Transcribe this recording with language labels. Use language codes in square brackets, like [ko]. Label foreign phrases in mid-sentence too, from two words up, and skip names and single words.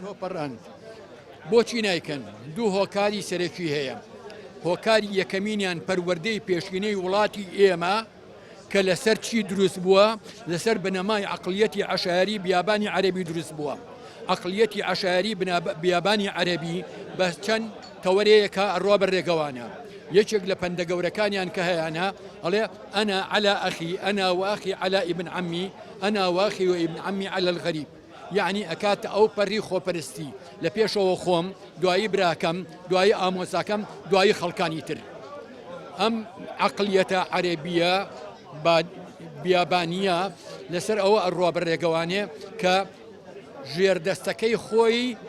[ckb] پەڕان بۆچی نایکەن دوو هۆکاری سەرەکی هەیە هۆکاری یەکەمینیان پەروەردەی پێشینەی وڵاتی ئێمە کە لەسەر چی دروست بووە لەسەر بنەمای عەقڵیەتی عەشایری بیابانی عەرەبی دروست بووە عەقڵیەتی عەشایری بیابانی عەرەبی بە چەند تەوەرەیەکە ئەڕوا بە ڕێگەوانە یەکێک لە پەندە گەورەکانیان کە هەیەە ئەڵێ [ar] ئەنا على ئەخی ئەنا واخی على ابن عمي ئەنا واخی و ابن عمي على الغەریب [ckb] یعنی ئەکاتە ئەو پەڕی خۆپەرستی لە پێشەوە خۆم دوایی براکەم دوایی ئامۆزاکەم دوایی خەڵکانی تر ئەم عەقلیەتە عەرەبیە بیابانیە لەسەر ئەوە ئەڕوا بە ڕێگەوانێ کە ژێردەستەکەی خۆی